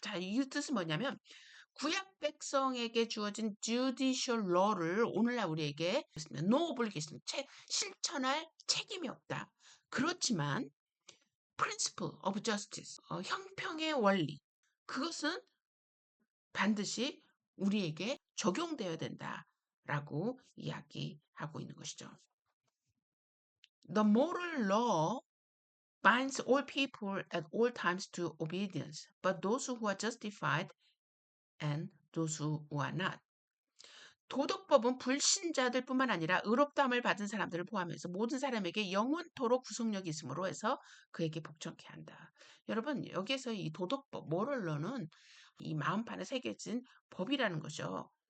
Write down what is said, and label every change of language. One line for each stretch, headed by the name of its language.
Korean: 자, 이 뜻은 뭐냐면 구약 백성에게 주어진 judicial law를 오늘날 우리에게
English: no obligation,
Korean: 실천할 책임이 없다. 그렇지만
English: principle of justice,
Korean: 형평의 원리, 그것은 반드시 우리에게 적용되어야 된다라고 이야기하고 있는 것이죠.
English: The moral law binds all people at all times to obedience, but those who are justified and those who are not.
Korean: 도덕법은 불신자들뿐만 아니라 의롭다함을 받은 사람들을 포함해서 모든 사람에게 영원토록 구속력이 있으므로 해서 그에게 복종케 한다. 여러분 여기에서 이 도덕법, 모럴러는 이 마음판에 새겨진 법이라는 거죠.